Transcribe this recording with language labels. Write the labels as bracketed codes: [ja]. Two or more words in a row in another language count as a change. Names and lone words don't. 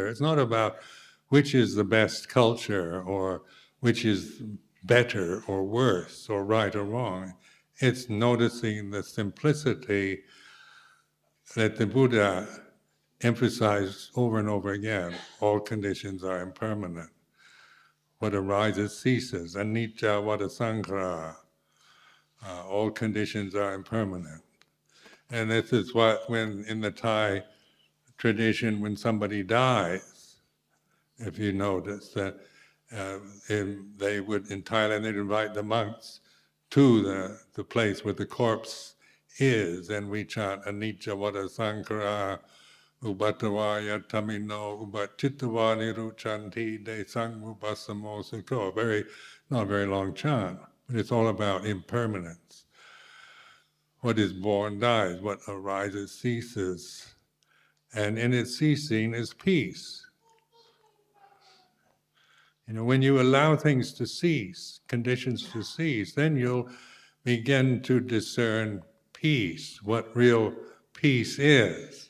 [en] It's not about which is the best culture or which is better or worse or right or wrong. It's noticing the simplicity that the Buddha emphasized over and over again. All conditions are impermanent. What arises ceases. [pi] Anicca vada sankhara. [en] All conditions are impermanent. And this is what, when in the Thai tradition, when somebody dies, if you notice that they would, in Thailand, they'd invite the monks to the place where the corpse is, and we chant [pi] anicca vada sankhara ubattavaya tamino ubachittava niruchanti de sanghupasamo sukho. [en] Not a very long chant, but it's all about impermanence. What is born dies, what arises ceases, and in its ceasing is peace. When you allow things to cease, conditions to cease, then you'll begin to discern peace, what real peace is.